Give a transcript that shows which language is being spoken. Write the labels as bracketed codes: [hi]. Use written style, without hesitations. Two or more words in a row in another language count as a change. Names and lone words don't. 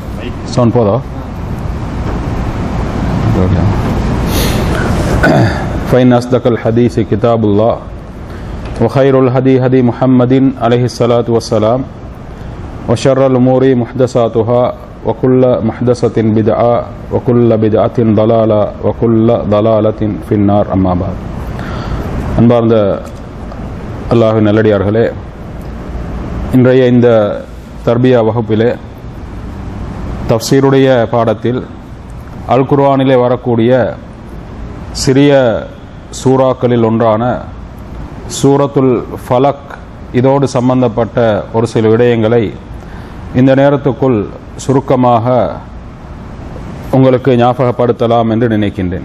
[ar] فإن أصدق الحديث كتاب الله وخير الهدي هدي محمد عليه الصلاة والسلام وشر الأمور محدثاتها وكل محدثة بدعة وكل بدعة ضلالة وكل ضلالة في النار أما بعد [ta] அன்பார்ந்த அல்லாஹ்வின் நல்லடியார்களே, இன்றைய இந்த தர்பியா வகுப்பிலே தஃப்சீருடைய பாடத்தில் அல் குர்ஆனிலே வரக்கூடிய சிறிய சூறாக்களில் ஒன்றான சூரத்துல் ஃபலக் இதோடு சம்பந்தப்பட்ட ஒரு சில விடயங்களை இந்த நேரத்துக்குள் சுருக்கமாக உங்களுக்கு ஞாபகப்படுத்தலாம் என்று நினைக்கின்றேன்.